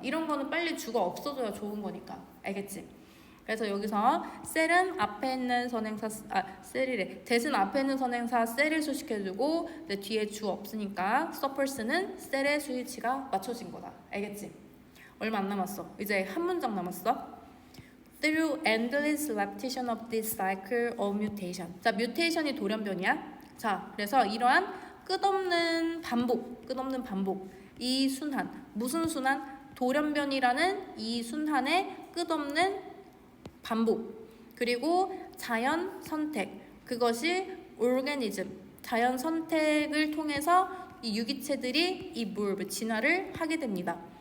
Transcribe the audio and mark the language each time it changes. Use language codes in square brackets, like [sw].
[ko] 이런 거는 빨리 죽어 없어져야 좋은 거니까. 알겠지? 그래서 여기서 셀은 앞에 있는 선행사, 셀이래. 대신 앞에 있는 선행사 셀을 수식해주고 뒤에 주 없으니까 suffers는 셀의 수위치가 맞춰진 거다. 알겠지? 얼마 안 남았어. 이제 한 문장 남았어. [en] Through endless repetition of this cycle of mutation. [ko] 자, 뮤테이션이 돌연변이야. 자, 그래서 이러한 끝없는 반복. 이 순환, 무슨 순환? 돌연변이라는 이 순환의 끝없는 반복. 그리고 자연 선택, 그것이 오르가니즘, 자연 선택을 통해서 이 유기체들이 이 진화를 하게 됩니다.